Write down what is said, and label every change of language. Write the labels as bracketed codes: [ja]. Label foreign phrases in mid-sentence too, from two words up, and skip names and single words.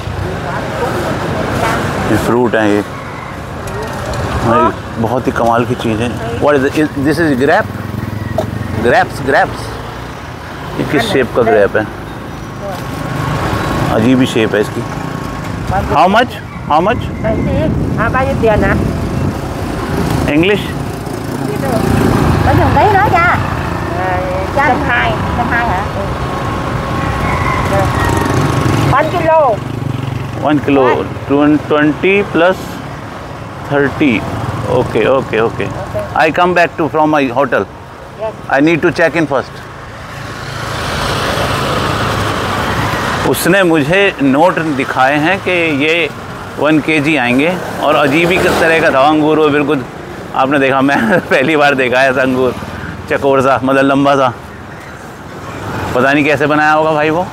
[hi] ये फ्रूट हैं, ये बहुत ही कमाल की चीज़ है। [en] What is this? Is grapes. [hi] ये किस शेप का ग्रेप है? अजीब ही शेप है इसकी। [en] How much? [vi] bao nhiêu tiền hả? [en] इंग्लिश? [vi] Có dùng tí nữa nha. 120. 120 hả? [en] 1 kilo. 1 kilo 20 plus 30. Okay. I come back from my hotel. Yes. I need to check in first. [hi] उसने मुझे नोट दिखाए हैं कि ये 1 kg आएंगे और अजीब ही किस तरह का था अंगूर, वो बिल्कुल आपने देखा, मैं पहली बार देखा है ऐसा अंगूर, चकोर सा, मतलब लंबा सा, पता नहीं कैसे बनाया होगा भाई वो।